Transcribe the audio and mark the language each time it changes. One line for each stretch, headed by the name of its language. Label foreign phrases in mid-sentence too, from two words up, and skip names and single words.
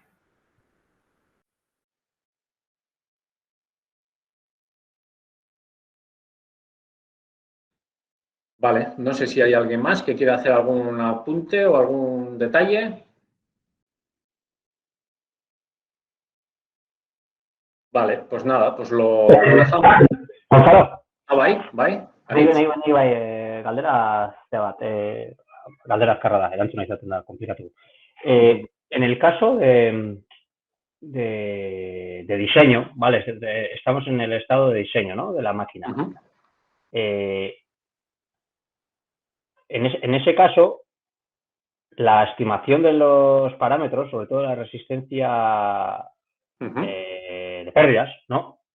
Spanish: Vale, no sé si hay alguien más que quiera hacer algún apunte o algún detalle. Vale, pues nada, pues lo dejamos.
Basque: Bai. Galdera bat, galdera azkarra da, erantzuna izaten da, komplikatu.
Spanish: En el caso de diseño, ¿vale? Estamos en el estado de diseño, ¿no? De la máquina. En ese caso, la estimación de los parámetros, sobre todo la resistencia de pérdidas, ¿no?